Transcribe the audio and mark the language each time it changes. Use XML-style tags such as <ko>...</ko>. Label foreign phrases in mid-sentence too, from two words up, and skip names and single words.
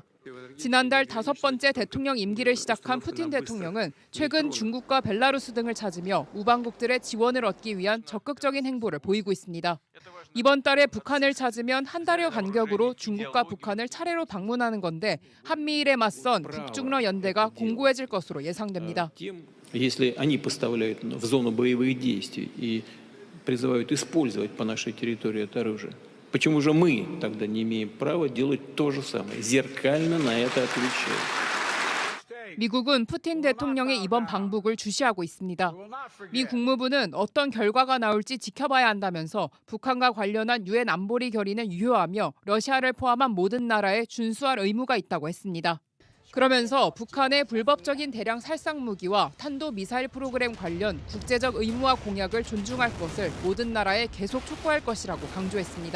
<ko>지난달 5번째 대통령 임기를 시작한 푸틴 대통령은 최근 중국과 벨라루스 등을 찾으며 우방국들의 지원을 얻기 위한 적극적인 행보를 보이고 있습니다. 이번 달에 북한을 찾으면 한 달여 간격으로 중국과 북한을 차례로 방문하는 건데 한미일에 맞선 북중러 연대가 공고해질 것으로 예상됩니다.</ko> <ru>призывают использовать по нашей территории это оружие. Почему же мы тогда не имеем права делать то же самое, зеркально на это отвечая?</ru> <ko>미국은 푸틴 대통령의 이번 방북을 주시하고 있습니다. 미 국무부는 어떤 결과가 나올지 지켜봐야 한다면서 북한과 관련한 유엔 안보리 결의는 유효하며 러시아를 포함한 모든 나라에 준수할 의무가 있다고 했습니다. 그러면서 북한의 불법적인 대량 살상 무기와 탄도 미사일 프로그램 관련 국제적 의무와 공약을 존중할 것을 모든 나라에 계속 촉구할 것이라고 강조했습니다.</ko>